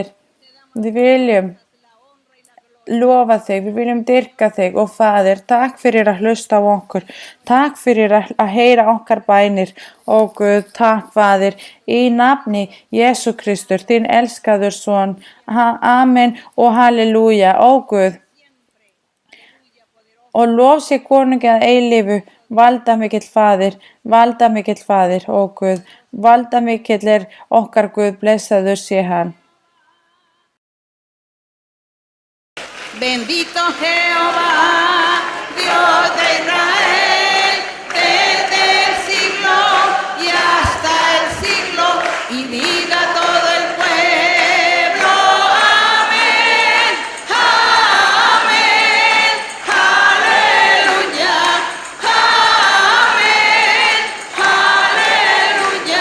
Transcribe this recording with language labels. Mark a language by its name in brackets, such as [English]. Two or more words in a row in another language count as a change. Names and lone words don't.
[Icelandic] Við viljum lofa þig, við viljum dyrka þig, ó Faðir, takk fyrir að hlusta á okkur, takk fyrir að heyra okkar bænir, ó Guð, takk Faðir, í nafni Jesú Kristur, þinn elskaður son, amen og halleluja, ó Guð. Og lof sé konungi að eilífu, valdamikill Faðir, ó Guð, valdamikill okkar Guð, blessaður sé hann. [Spanish] Bendito Jehová, Dios de Israel, desde el siglo y hasta el siglo, y diga todo el pueblo, amén, amén, aleluya, amén, aleluya.